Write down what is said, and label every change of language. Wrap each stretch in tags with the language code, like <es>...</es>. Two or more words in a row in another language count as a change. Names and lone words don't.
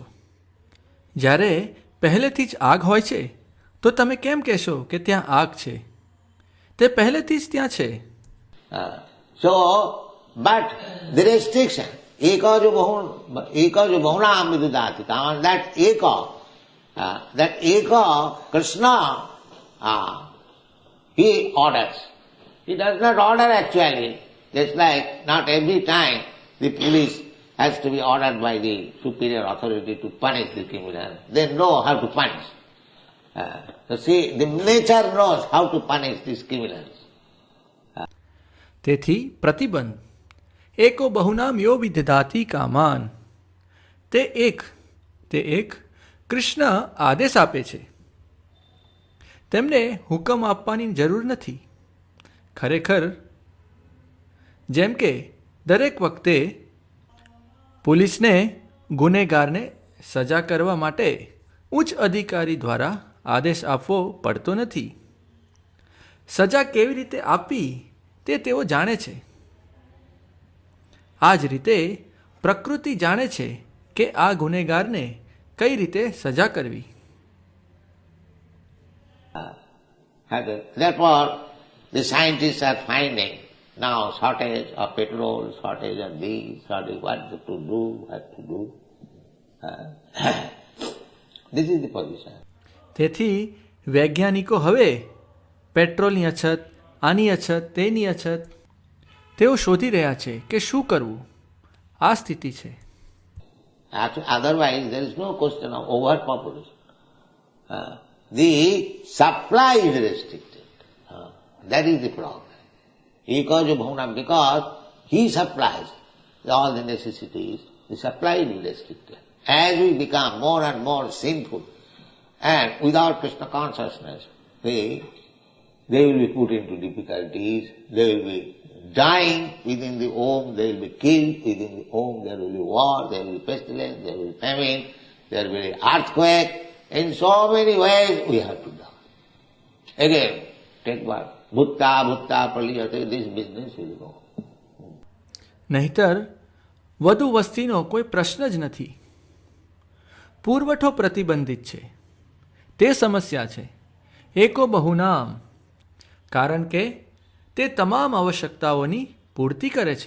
<gu>જ્યારે પહેલેથી જ આગ હોય છે તો તમે કેમ કહેશો કે ત્યાં આગ છે? તે પહેલેથી જ ત્યાં છે.</gu> <en>So, but the restriction,</en> <sa>एको बहूनां विदधाति,</sa> <en>that eka, Krishna, he orders. He does not order actually, just like not every time the police has to be ordered by the superior authority to punish the criminal. They know how to punish. So see, the nature knows how to punish these criminals.</en> <gu>તેથી પ્રતિબંધ</gu> <sa>एको बहूनां यो विदधाति कामान्.</sa> <gu>તે એક કૃષ્ણ આદેશ આપે છે. તેમને હુકમ આપવાની જરૂર નથી. ખરેખર જેમ કે દરેક વખતે પોલીસને ગુનેગારને સજા કરવા માટે ઉચ્ચ અધિકારી દ્વારા આદેશ આપવો પડતો નથી. સજા કેવી રીતે આપવી તે તેઓ જાણે છે. આ જ રીતે પ્રકૃતિ જાણે છે કે આ ગુનેગારને કઈ રીતે સજા કરવી.</gu> <en>Therefore, the scientists are finding now shortage of petrol, shortage of this, shortage what to do, what to do. This is the position.</en> <gu>તેથી વૈજ્ઞાનિકો હવે પેટ્રોલની અછત, આની અછત, તેની અછત તેઓ શોધી રહ્યા છે કે શું કરવું. આ સ્થિતિ છે.</gu> <en>Otherwise, there is no question of overpopulation. The supply is restricted. That is the problem. Because he supplies all the necessities, the supply is restricted. As we become more and more sinful and without Krishna consciousness, they will be put into difficulties, they will be dying within the home, they will be killed within the home, there will be war, there will be pestilence, there will be famine, there will be earthquake. In so many ways we have to die. Again, take what?</en> <sa>भूत्वा प्रलीयते,</sa> <en>this business will go.</en> <gu>નહીતર વધુ વસ્તીનો કોઈ પ્રશ્ન જ નથી. પુરવઠો પ્રતિબંધિત છે, તે સમસ્યા છે.</gu> <sa>एको बहूनां,</sa> <gu>કારણ કે તે તમામ આવશ્યકતાઓની પૂર્તિ કરે છે.</gu>